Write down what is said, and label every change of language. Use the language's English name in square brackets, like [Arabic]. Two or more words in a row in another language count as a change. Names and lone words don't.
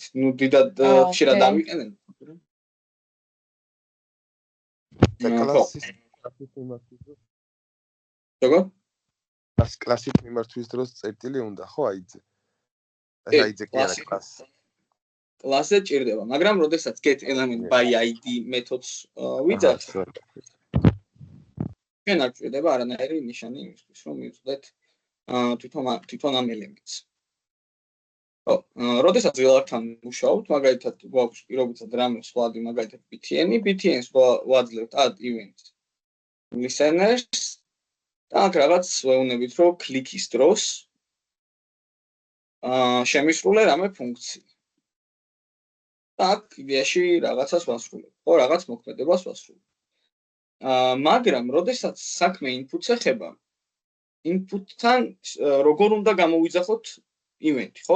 [Georgian] დიდად ხშირად ავიყენებ. კლასით მიმართვის დროს წერტილი უნდა, ხო, ID-ზე? ID-ზე კი არა კლასი. კლასზე ჭირდება, მაგრამ როდესაც [English] get element by ID [Georgian] მეთოდს ვიძახთ, ჩვენ არ ჭირდება არანაირი ნიშანი იმისთვის, რომ მივწვდეთ თვითონ ამ ელემენტს. როდესაც ღილაკთან მუშაობთ, მაგალითად გვაქვს პირობითად რამე სხვადი, მაგალითად btn-ს ვაძლევთ [English] add event listeners [Georgian] და აქ რაღაც ვეუბნებით, რომ კლიკის დროს შემისრულე რამე ფუნქცია. და აქ იდეაში რაღაცას ვასრულებ, ხო, რაღაც მოქმედებას ვასრულებ. მაგრამ როდესაც საქმე inputs ეხება, input-თან როგორ უნდა გამოვიძახოთ event-ი, ხო?